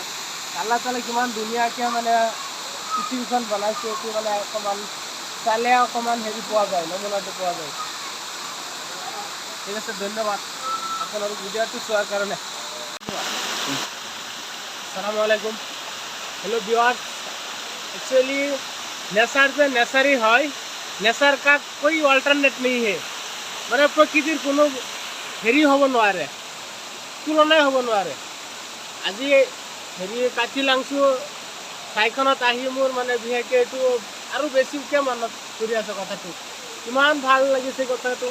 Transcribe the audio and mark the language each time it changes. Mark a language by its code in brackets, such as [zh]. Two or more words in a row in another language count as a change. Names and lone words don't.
[as] আল্লাহ তাআলাই কিমান ধুনীয়াকৈ মানে পৃথিৱীখন বনাইছে, এইটো মানে অকণমান চালে অকণমান হেৰি পোৱা যায়, নমুনাটো পোৱা যায়। ঠিক আছে, ধন্যবাদ আপোনালোক ভিডিঅ'টো চোৱাৰ কাৰণে। [ar] السلام عليكم. [en] hello viewers, [hi] एक्चुअली नेचर से नेचर ही है, नेचर का कोई अल्टरनेट नहीं है। [as] মানে প্ৰকৃতিৰ কোনো হেৰি হ'ব নোৱাৰে, তুলনাই হ'ব নোৱাৰে। আজি হেৰি কাটিলাংচু ঠাইখনত আহি মোৰ মানে বিশেষকৈ এইটো আৰু বেছিকৈ মনত পৰি আছে কথাটো। ইমান ভাল লাগিছে কথাটো।